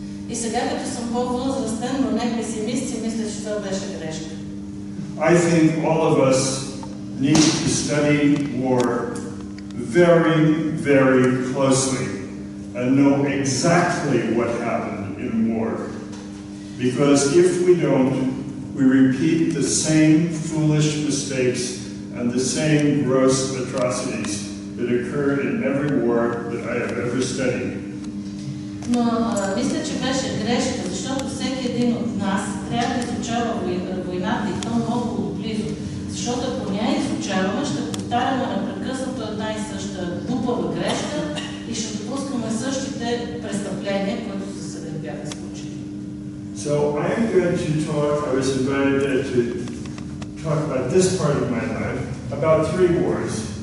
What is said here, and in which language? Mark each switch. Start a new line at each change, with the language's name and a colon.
Bulgarian: И сега, като съм по-възрастен, но не песимист, си мисля, че това беше грешка.
English: I think all of us need to study war very, very closely and know exactly what happened in war. Because if we don't, we repeat the same foolish mistakes and the same gross atrocities that occur in every war that I have ever studied.
Bulgarian: Но мисля, че беше грешка, защото всеки един от нас трябва да изучава войната и то много отблизо. Защото ако не я изучаваме, ще повтаряме непрекъснато една и съща глупава грешка и ще допускаме същите престъпления, които се бяха случили.
English: So I'm going to talk, I was invited to talk about this part of my life, about three wars.